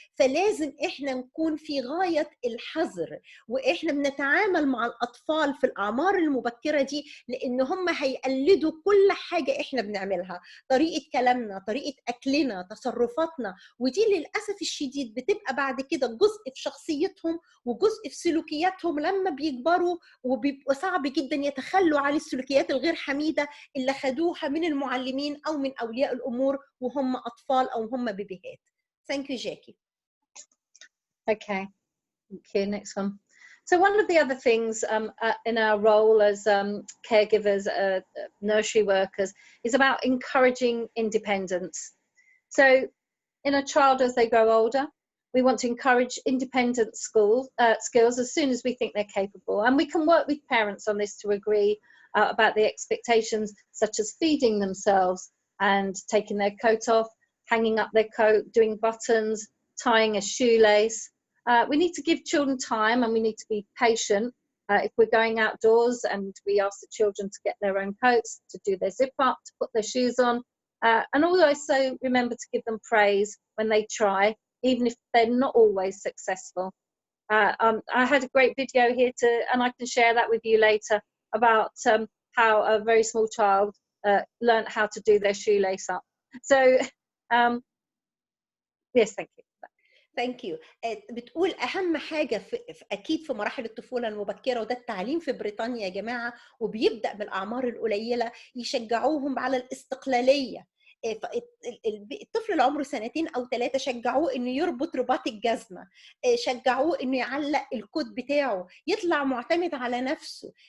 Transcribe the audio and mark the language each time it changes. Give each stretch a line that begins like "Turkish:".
Arabic: فلازم احنا نكون في غايه الحذر واحنا بنتعامل مع الاطفال في الاعمار المبكره دي، لان هم هيقلدوا كل حاجه احنا بنعملها، طريقه كلامنا، طريقه اكلنا، تصرفاتنا، ودي للاسف الشديد بتبقى بعد كده جزء في شخصيتهم وجزء في سلوكياتهم لما بيكبروا، وبيبقى صعب جدا يتخلوا عن السلوكيات الغير حميده اللي خدوها من المعلمين او من اولياء الامور وهم اطفال او هم بيبيهات.
English: Thank you, Jackie. Okay, thank you. Next one. So one of the other things in our role as caregivers, nursery workers, is about encouraging independence. So in a child as they grow older, we want to encourage independent skills as soon as we think they're capable. And we can work with parents on this to agree about the expectations, such as feeding themselves and taking their coat off, hanging up their coat, doing buttons, tying a shoelace. We need to give children time, and we need to be patient. If we're going outdoors and we ask the children to get their own coats, to do their zip up, to put their shoes on, and also remember to give them praise when they try, even if they're not always successful. I had a great video here and I can share that with you later, about how a very small child learned how to do their shoelace up. So yes, thank you. Thank you.
Arabic: بتقول اهم حاجه اكيد في مراحل الطفوله المبكره، وده التعليم في بريطانيا يا جماعه، وبيبدا بالاعمار القليله، يشجعوهم على الاستقلاليه. الطفل اللي عمره 2 أو 3 شجعوه انه يربط رباط الجزمه، شجعوه انه يعلق الكوت بتاعه، يطلع معتمد على نفسه.